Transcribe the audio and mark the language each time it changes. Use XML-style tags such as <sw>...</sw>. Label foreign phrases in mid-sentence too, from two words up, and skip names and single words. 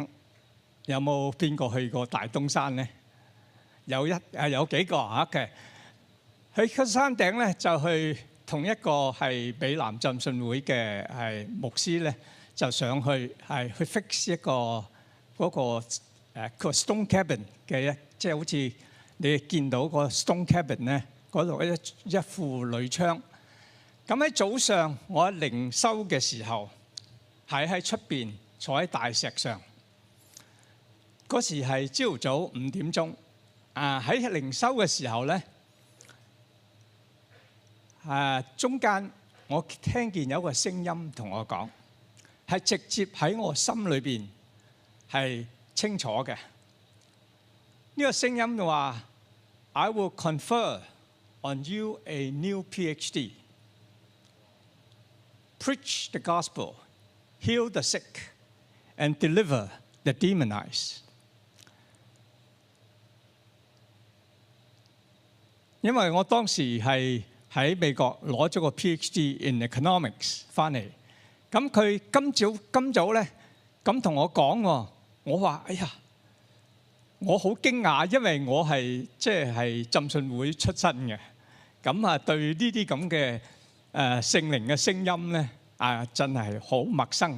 <yue>有冇邊個去過大東山咧？有幾個嘅。喺個山頂咧，就去同一個係美南浸信會嘅係牧師咧，就上去係去 fix 一個嗰個</yue> <en>stone cabin</en> <yue>嘅即係好似你見到個</yue> <en>stone cabin</en> <yue>咧，嗰度一副鋁窗。咁喺早上我喺靈修嘅時候，喺出邊坐喺大石上。嗰時係朝早5點鐘。喺靈修嘅時候咧。中間我聽見有個聲音同我講，係直接喺我心裏邊係清楚嘅。呢個聲音就話</yue> <en>I will confer on you a new PhD. Preach the gospel, heal the sick, and deliver the demonized.</en> <yue>因為我當時係喺美國攞咗個</yue> <en>PhD in economics</en> <yue>翻嚟，咁佢今早咧咁同我講喎，我話：哎呀，我好驚訝，因為我係即係浸信會出身嘅，咁對呢啲咁嘅聖靈嘅聲音咧真係好陌生。</yue>